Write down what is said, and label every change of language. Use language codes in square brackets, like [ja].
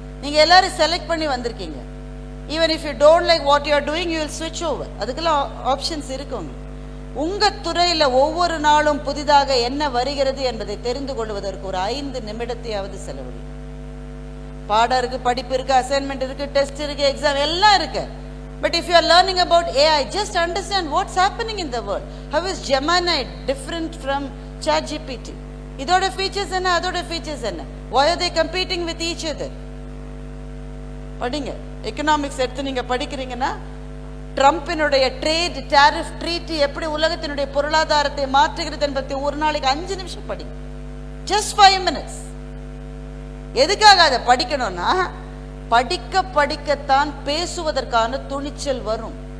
[ta] நீங்கள் எல்லாரும் செலக்ட் பண்ணி வந்திருக்கீங்க. [en] Even if you don't like what you are doing you will ஸ்விட்ச் over. [ta] அதுக்கெல்லாம் ஆப்ஷன்ஸ் இருக்குங்க. உங்கள் துறையில் ஒவ்வொரு நாளும் புதிதாக என்ன வருகிறது என்பதை தெரிந்து கொள்வதற்கு ஒரு 5 நிமிடத்தையாவது செலவழி. பாடம் இருக்கு, படிப்பு இருக்கு, அசைன்மெண்ட் இருக்கு, டெஸ்ட் இருக்கு, எக்ஸாம் எல்லாம் இருக்கு. [en] But if you are learning about AI, just understand what's happening in the world. How is Gemini different from ChatGPT? [ta] இதோட ஃபீச்சர்ஸ் என்ன, அதோட ஃபீச்சர்ஸ் என்ன, [en] why are they competing with each other? [ta] படிங்க. Economics எடுத்து நீங்க படிக்கிறீங்கன்னா ட்ரம்பினுடைய trade tariff treaty எப்படி உலகத்தினுடைய பொருளாதாரத்தை மாற்றுகிறது என்பதை ஒரு நாளைக்கு 5 நிமிஷம் படிங்க. [en] just 5 minutes. [ta] எதுக்காக அதை படிக்கணும்னா படிக்க படிக்கத்தான் பேசுவதற்கான துணிச்சல் வரும்.